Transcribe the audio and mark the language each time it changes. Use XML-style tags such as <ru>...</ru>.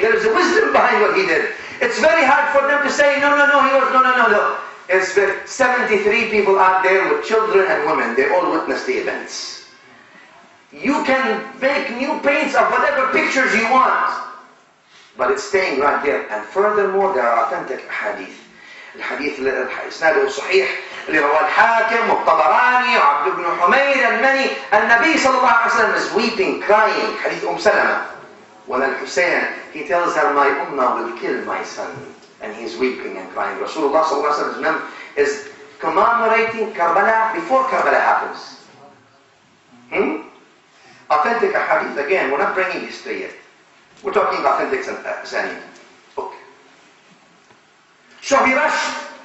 <en>There is a wisdom behind what he did. It's very hard for them to say, no, no. It's 73 people out there with children and women. They all witnessed the events. You can make new paints of whatever pictures you want, but it's staying right there. And furthermore, there are authentic hadith.</en> <ar>الحديث إسناده صحيح اللي رواه الحاكم والطبراني وعبد بن حمير and many. النبي صلى الله عليه وسلم is weeping, crying.</ar> <en>حديث سلمة. When Al-Hussein, he tells her, my ummah will kill my son. And he's weeping and crying. Rasulullah صلى الله عليه وسلم is commemorating Karbala before Karbala happens. Authentic hadith, again, we're not bringing history yet. We're talking authentic sanid. Okay. So he rushed.</en>